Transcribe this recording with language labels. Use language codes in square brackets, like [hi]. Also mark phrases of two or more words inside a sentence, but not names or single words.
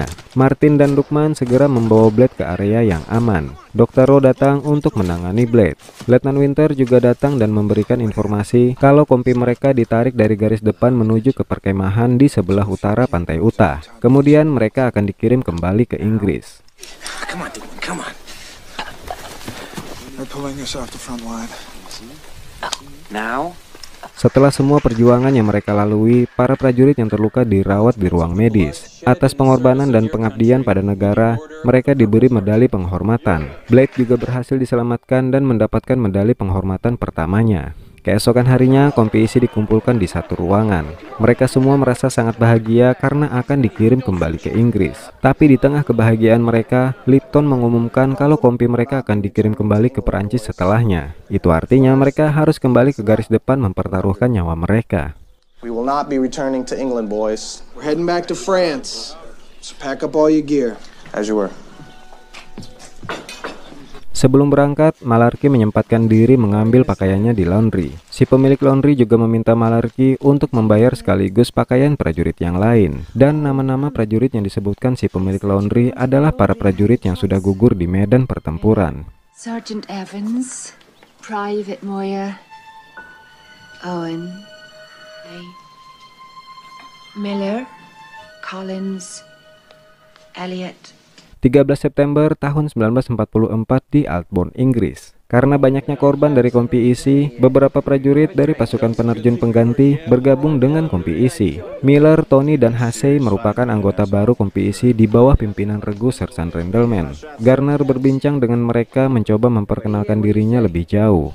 [id] Martin dan Duckman segera membawa Blade ke area yang aman. Dr. Rowe datang untuk menangani Blade. Letnan Winter juga datang dan memberikan informasi kalau kompi mereka ditarik dari garis depan menuju ke perkemahan di sebelah utara pantai Utah. Kemudian mereka akan dikirim kembali ke Inggris. [en] Come on, dude. Come on. They're pulling us off the front line. Now? [id] Setelah semua perjuangan yang mereka lalui, para prajurit yang terluka dirawat di ruang medis. Atas pengorbanan dan pengabdian pada negara, mereka diberi medali penghormatan. Blade juga berhasil diselamatkan dan mendapatkan medali penghormatan pertamanya. Keesokan harinya, kompi isi dikumpulkan di satu ruangan. Mereka semua merasa sangat bahagia karena akan dikirim kembali ke Inggris. Tapi di tengah kebahagiaan mereka, Lipton mengumumkan kalau kompi mereka akan dikirim kembali ke Perancis setelahnya. Itu artinya mereka harus kembali ke garis depan mempertaruhkan nyawa mereka. [en] We will not be returning to England, boys. We're heading back to France. So pack up all your gear. As you were. [id] Sebelum berangkat, Malarkey menyempatkan diri mengambil pakaiannya di laundry. Si pemilik laundry juga meminta Malarkey untuk membayar sekaligus pakaian prajurit yang lain. Dan nama-nama prajurit yang disebutkan si pemilik laundry adalah para prajurit yang sudah gugur di medan pertempuran. Sergeant Evans, Private Moyer, Owen, Miller, Collins, Elliot. 13 September tahun 1944 di Aldbourne, Inggris. Karena banyaknya korban dari kompi isi, beberapa prajurit dari pasukan penerjun pengganti bergabung dengan kompi isi. Miller, Tony, dan Hasey merupakan anggota baru kompi isi di bawah pimpinan regu Sersan Randleman. Garner berbincang dengan mereka mencoba memperkenalkan dirinya lebih jauh.